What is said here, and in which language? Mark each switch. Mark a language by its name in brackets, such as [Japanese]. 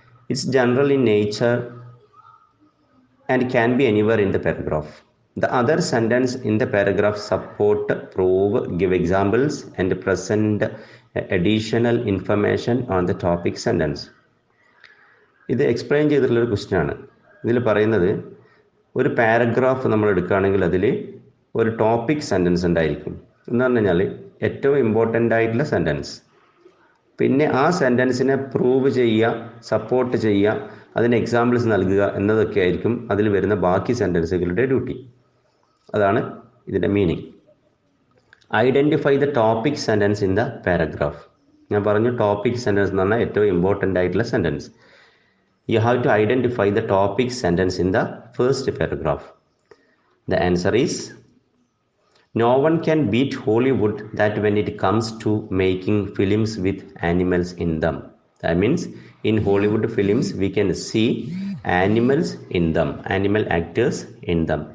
[English] It's general in nature and can be anywhere in the paragraph. The other sentence in the paragraph support, prove, give examples and present additional information on the topic sentence. [Malayalam] ഇത് explain ചെയ്തിട്ടുള്ളൊരു question ആണ്. ഇതിൽ പറയുന്നത്, ഒരു paragraph നമ്മൾ എടുക്കുകയാണെങ്കിൽ അതിൽ ഒരു topic sentence ഉണ്ടായിരിക്കും. എന്ന് പറഞ്ഞു കഴിഞ്ഞാൽ ഏറ്റവും ഇമ്പോർട്ടൻ്റ് ആയിട്ടുള്ള സെൻറ്റൻസ്. പിന്നെ ആ സെൻറ്റൻസിനെ പ്രൂവ് ചെയ്യുക, സപ്പോർട്ട് ചെയ്യുക, അതിന് എക്സാമ്പിൾസ് നൽകുക എന്നതൊക്കെ ആയിരിക്കും അതിൽ വരുന്ന ബാക്കി സെൻറ്റൻസുകളുടെ ഡ്യൂട്ടി. അതാണ് ഇതിൻ്റെ meaning. [English] Identify the topic sentence in the paragraph. [Malayalam] ഞാൻ പറഞ്ഞു ടോപ്പിക് സെൻറ്റൻസ് എന്ന് പറഞ്ഞാൽ ഏറ്റവും ഇമ്പോർട്ടൻ്റ് ആയിട്ടുള്ള sentence. [English] You have to identify the topic sentence in the first paragraph. The answer is, no one can beat Hollywood that when it comes to making films with animals in them. That means in Hollywood films we can see animals in them, animal actors in them.